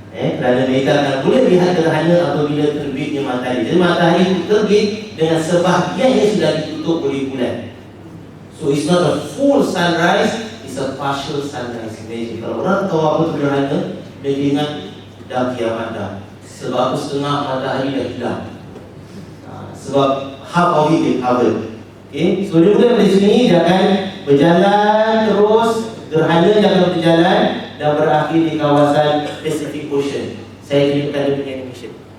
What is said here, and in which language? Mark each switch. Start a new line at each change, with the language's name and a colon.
Malay: Kerana mereka akan boleh lihat gerhana apabila terbitnya matahari. Jadi matahari itu terbit dengan sebahagiannya sudah ditutup oleh bulan.
English: So it's not a full sunrise, it's a partial sunrise.
Malay: Imagine kalau orang tahu apa itu gerhana, dia ingat dah kiamat dah. Sebab setengah matahari dah hilang. Sebab
English: half of it is covered.
Malay: So dia mulai dari sini, dia akan berjalan terus, gerhana dia akan berjalan dan berakhir di kawasan Pacific Ocean. Saya tunjukkan dia punya animation.